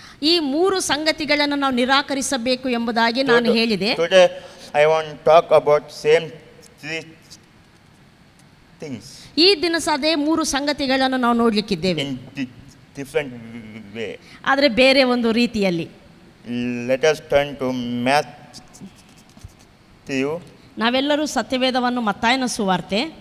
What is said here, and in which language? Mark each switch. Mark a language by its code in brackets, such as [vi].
[kn] ಈ 3 ಸಂಗತಿಗಳನ್ನು ನಾವು ನಿರಾಕರಿಸಬೇಕು ಎಂಬುದಾಗಿ ನಾನು ಹೇಳಿದೆ. [en] Today I want to talk about same three things. [kn] ಈ ದಿನ ಅದೇ 3 ಸಂಗತಿಗಳನ್ನು ನಾವು ನೋಡಲಿಕ್ಕಿದ್ದೇವೆ. [en] In different way. [kn] ಆದರೆ ಬೇರೆ ಒಂದು ರೀತಿಯಲ್ಲಿ. [en] Let us turn to Matthew. [kn] ನಾವೆಲ್ಲರೂ ಸತ್ಯವೇದವನ್ನು ಮತ್ತಾಯನ ಸುವಾರ್ತೆ